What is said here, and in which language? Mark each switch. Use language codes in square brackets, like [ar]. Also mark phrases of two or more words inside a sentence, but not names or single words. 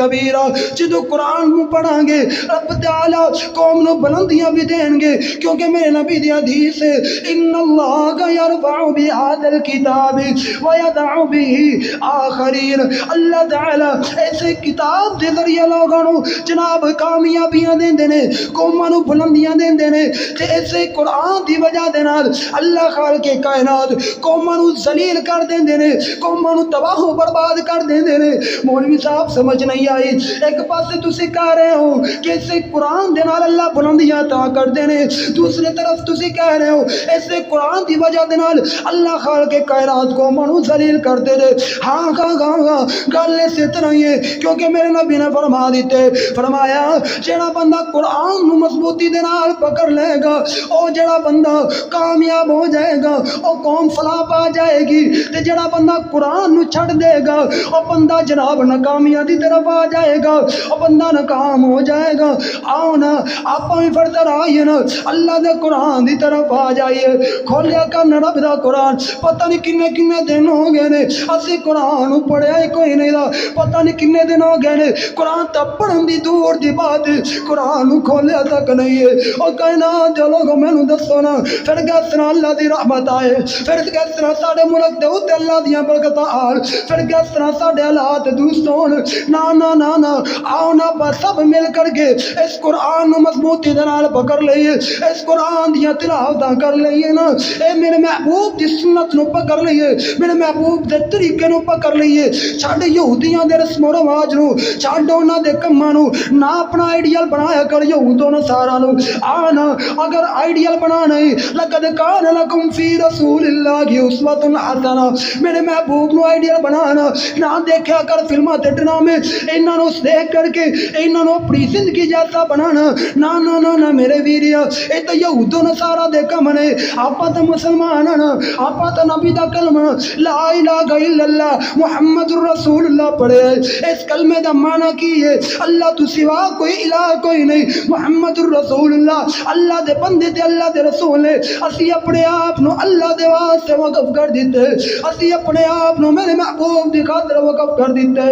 [pa] کبیرا، جدو قرآن کو پڑھیں گے رب تعالی قوم نو بلندیاں بھی دیں گے، کیونکہ میرے نبی دی حدیث ہے [ar] ان اللہ یرفع بہذا الکتاب ویضع به آخرین، [pa] اللہ تعالی ایسے کتاب دے ذریعے لوگوں نو جناب کامیابیاں دیندے نے، قوماں نو بلندیاں دیندے نے، تے ایسے قرآن دی وجہ دے نال اللہ خالق کائنات قوماں نو ذلیل کر دیندے نے، قوماں نو تباہ و برباد کر دیندے نے۔ مولوی صاحب سمجھ نہیں آئی، ایک پاسے تسی کہہ رہے ہو کہ ایسے قرآن دے نال اللہ بلندیاں عطا کر دینے، دوسری طرف تسی کہہ رہے ہو ایسے قرآن دی وجہ دے نال اللہ خالق کائنات قوماں نو ذلیل کر دے دے۔ ہاں گل اسی طرح ہی ہے، کیونکہ میرے نبی نے فرما دیتے، فرمایا جڑا بندہ قرآن نو مضبوطی دے نال پکڑ لے گا، او جڑا بندہ کامیاب ہو جائے گا، او قوم فلاح پا جائے گی، تے جڑا بندہ قرآن نو چھڑ دے گا او بندہ جناب ناکامیاں دی طرف آ جائے گا، او بندہ ناکام ہو جائے گا۔ آؤ نا آپاں ہی فرد آئیے نا اللہ دے قرآن دی طرف آ جائیے، کھولیا کرنا رب دا قرآن، پتہ نہیں کنے کنے دن ہو گئے نے اسی قرآن پڑھیا ہی کوئی نہیں دا، پتہ نہیں کنے دن ہو گئے نے قرآن تا پڑھن دی دور دی بات قرآن کھولیا تک نہیں ہے۔ او کائنات دے لوگوں مینوں دسو نا پھر کس طرح اللہ دی رحمت آئے، پھر کس طرح ساڈے ملک دے اوتے اللہ دیاں برکتاں آن، پھر کس طرح ساڈے حالات درست ہون۔ نا نا نا نا آؤ نا بس سب مل کر کے اس قرآن نو مضبوطی دے نال پکڑ لئیے، اس قرآن دیاں تلاوتاں کر لئیے نا، اے میرے محبوب دی سنت نو پکڑ لئیے، میرے محبوب دے طریقے نو پکڑ لئیے، چھڈ یہودیاں دے رسم و رواج نو، چھڈ انہاں دے کماں نو، نہ اپنا آئیڈیل بنایا کر یہود و نصارا نو۔ آنا اگر آئیڈیل بنانا ہے [ar] لقد کان لکم فی رسول اللہ اسوۃ حسنہ، [pa] میرے محبوب نو آئیڈیل بنانا، نہ دیکھا کر فلماں تے ڈرامے، انہاں نو دیکھ کر کے انہاں نو اپنی زندگی جیسا بنانا، نہ نہ نہ نہ میرے ویریا، اے تے یہود و نصارا دے کم نے، آپاں تے مسلمان ہاں، آپاں تے نبی دا کلمہ [ar] لا الہ الا اللہ محمد رسول اللہ [pa] پڑھے، اس کلمے دا معنی کی ہے اللہ تو سوا کوئی الہ کوئی نہیں، [ar] محمد رسول اللہ [pa] اللہ دے بندے تے اللہ دے رسول ہے۔ اسی اپنے آپ نو اللہ دے واسطے وقف کر دیتے، اسی اپنے آپ نو میرے محبوب دی خاطر وقف کر دیتے۔